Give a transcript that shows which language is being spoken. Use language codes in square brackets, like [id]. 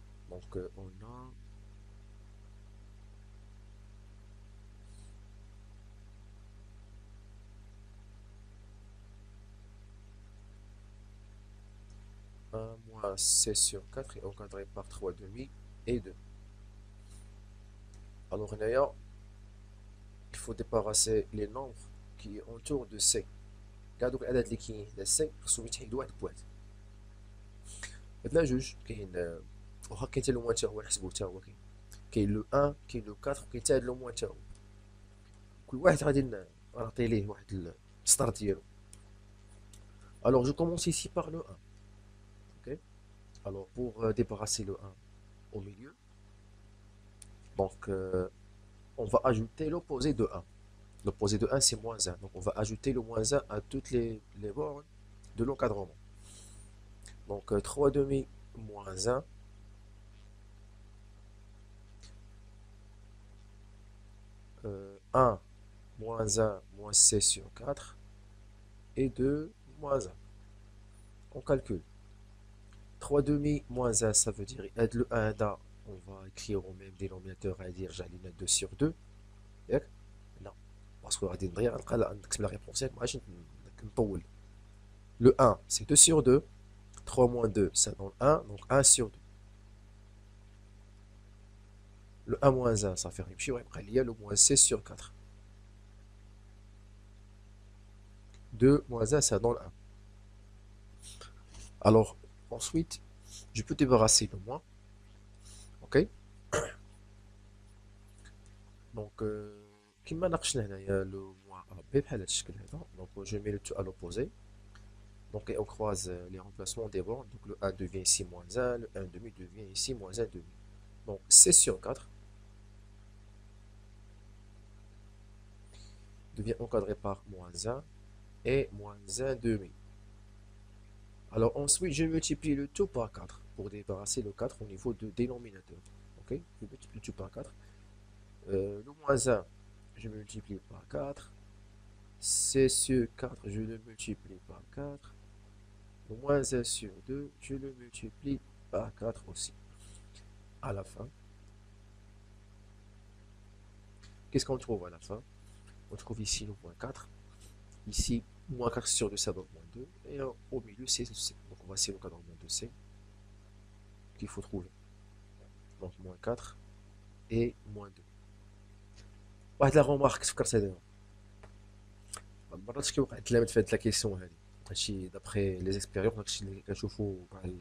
[fr] Donc on a un moins C sur 4 est encadré par 3 demi et 2. Alors il faut débarrasser les nombres qui entourent de C. [ar] كاع دوك الاعداد اللي كاينين حدا سي خصهم يتحيدوا واحد بواحد. عندنا جوج كاين، واخا كاين حتى لو موان حتى هو نحسبوه حتى هو كاين لو 1 كاين لو 4 وكاين حتى هاد لو موان حتى هو. كل واحد غادي نعطي ليه واحد السطر ديالو. [fr] Alors je commence ici par le 1. Ok. Alors pour débarrasser le 1 au milieu, donc on va ajouter l'opposé de 1. L'opposé de 1 c'est moins 1. Donc on va ajouter le moins 1 à toutes les bornes de l'encadrement. Donc 3 demi moins 1. 1 moins 1 moins C sur 4 et 2 moins 1. On calcule. 3 demi moins 1 ça veut dire aide le 1 là, on va écrire au même dénominateur à dire j'ai 2 sur 2. Non, parce que [ar] غادي نضيع نكتب la réponse ما عادش نطول. [fr] Le 1 c'est 2 sur 2. 3 moins 2 ça donne 1, donc 1 sur 2. Le 1 moins 1 ça fait [ar] يمشي ويبقى ليا [fr] le moins C sur 4. 2 moins 1 ça donne 1. Alors ensuite je peux débarrasser le moins. Ok. [ar] Donc كما ناقشنا هنايا le moins AB بحال هذا الشكل هذا. [fr] Donc je mets le tout à l'opposé. Donc et on croise les remplacements des bornes. Donc le 1 devient ici moins 1, le 1 demi devient ici moins 1 demi. Donc C sur 4 devient encadré par moins 1 et moins 1 demi. Alors ensuite, je multiplie le tout par 4 pour débarrasser le 4 au niveau de dénominateur. Ok, je multiplie le tout par 4. Le moins 1, je multiplie par 4. C sur 4, je le multiplie par 4. Le moins 1 sur 2, je le multiplie par 4 aussi. À la fin, qu'est-ce qu'on trouve à la fin? On trouve ici le moins 4. Ici, moins 4 sur 2, ça donne moins 2. Et au milieu, c'est C. Donc voici le cadran de C qu'il faut trouver. Donc moins 4 et moins 2. [ar] واحد لا غومارك تفكرتها دابا، مرات كيوقع التلاميذ في هاد لا كيسيون هادي، هادشي دابخي لي زيكسبيريونس، داكشي اللي كنشوفو مع